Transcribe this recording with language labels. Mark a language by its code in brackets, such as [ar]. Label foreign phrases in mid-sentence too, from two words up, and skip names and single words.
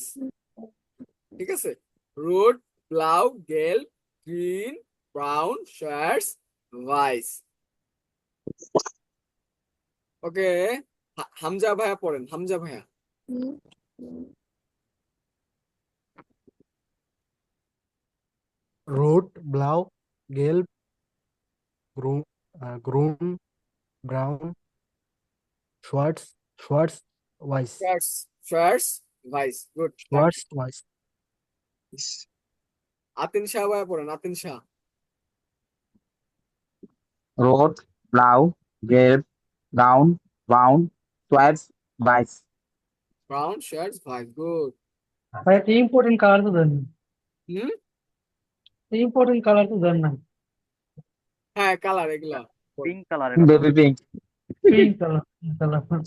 [de] ঠিক আছে, rot, blau, gelb, grün, braun, schwarz, weiß. [bn] ওকে, হামজা ভাইয়া পড়েন, হামজা ভাইয়া। [de] root, blau, gelb, grün, braun, schwarz, weiß. schwarz, schwarz, weiß, গুড। Schwarz, weiß. [bn] আতিন শাহ ভাইয়া পড়েন, আতিন শাহ। [de] Rot, blau, gelb, braun, braun, schwarz, weiß. braun, schwarz, weiß, গুড। [bn] ভাই একটা [en] important colour [bn] তো দেন হুম, [en] important colour [bn] তো দেন না। হ্যাঁ কালার এগুলা [en] pink colour, Baby pink. pink colour, colour.